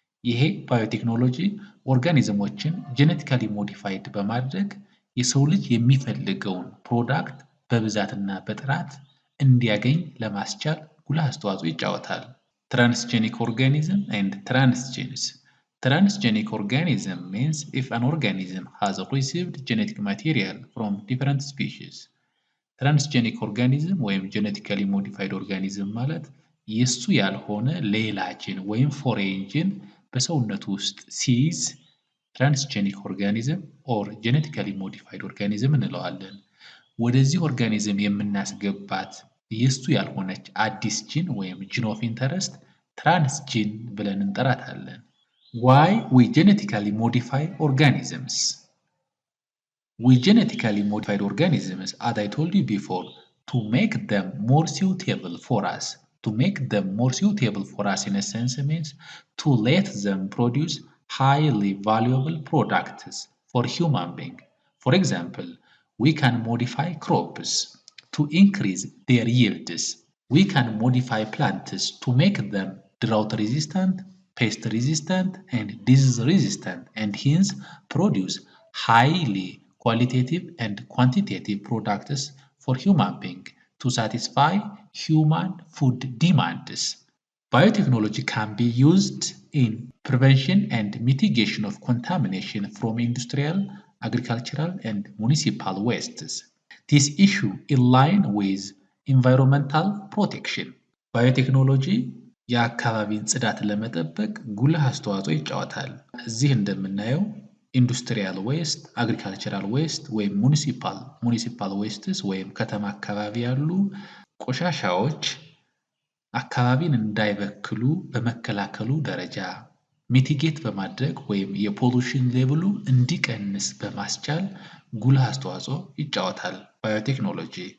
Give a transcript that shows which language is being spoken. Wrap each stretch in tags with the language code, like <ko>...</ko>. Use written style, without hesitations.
<am>ይሄ ባዮቴክኖሎጂ ኦርጋኒዝሞችን ጄኔቲካሊ ሞዲፋይድ በማድረግ የሰው ልጅ የሚፈልገውን ፕሮዳክት በብዛትና በጥራት እንዲያገኝ ለማስቻል ጉልህ አስተዋጽኦ ይጫወታል።</am> <en>Transgenic organism and transgenes. Transgenic organism means if an organism has received genetic material from different species.</en> <am>ትራንስጀኒክ ኦርጋኒዝም ወይም ጄኔቲካሊ ሞዲፋይድ ኦርጋኒዝም ማለት የሱ ያልሆነ ሌላ ጂን ወይም ፎሬን ጂን በሰውነቱ ውስጥ ሲይዝ ትራንስጀኒክ ኦርጋኒዝም ኦር ጄኔቲካሊ ሞዲፋይድ ኦርጋኒዝም እንለዋለን። ወደዚህ ኦርጋኒዝም የምናስገባት የሱ ያልሆነች አዲስ ጂን ወይም ጂን ኦፍ ኢንተረስት ትራንስጂን ብለን እንጠራታለን።</am> <en>Why we genetically modify organisms? We genetically modified organisms, as I told you before, to make them more suitable for us. To make them more suitable for us in a sense means to let them produce highly valuable products for human being. For example, we can modify crops to increase their yields. We can modify plants to make them drought resistant, pest resistant, and disease resistant, and hence produce highly qualitative and quantitative products for human being to satisfy human food demands. Biotechnology can be used in prevention and mitigation of contamination from industrial, agricultural, and municipal wastes. This issue in line with environmental protection.</en> <am>ባዮቴክኖሎጂ የአካባቢን ጽዳት ለመጠበቅ ጉልህ አስተዋጽኦ ይጫወታል። እዚህ እንደምናየው ኢንዱስትሪያል ዌስት፣ አግሪካልቸራል ዌስት ወይም ሙኒሲፓል ዌስትስ ወይም ከተማ አካባቢ ያሉ ቆሻሻዎች አካባቢን እንዳይበክሉ በመከላከሉ ደረጃ ሚቲጌት በማድረግ ወይም የፖሉሽን ሌቭሉ እንዲቀንስ በማስቻል ጉልህ አስተዋጽኦ ይጫወታል ባዮቴክኖሎጂ።</am>